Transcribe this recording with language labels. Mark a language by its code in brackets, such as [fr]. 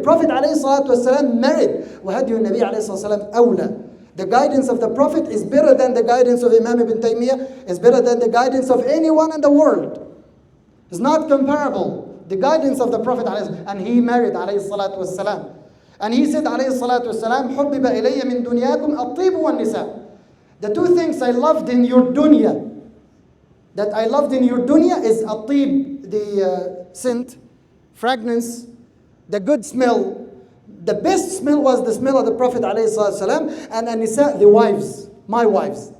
[en] Prophet ﷺ married. [ar] وَهَدْيُ النَّبِيِّ ﷺ أَوْلَى. [en] The guidance of the Prophet is better than the guidance of Imam Ibn Taymiyyah, is better than the guidance of anyone in the world. It's not comparable. The guidance of the Prophet, and he married ﷺ. And he said ﷺ, [ar] حُبِّبَ إِلَيَّ مِن دُنْيَاكُمْ الطِّيبُ وَالنِّسَاءُ. [en] The two things I loved in your dunya, that I loved in your dunya is atib, the scent, fragrance, the good smell. The best smell was the smell of the Prophet ﷺ, and an-nisa, the wives, my wives.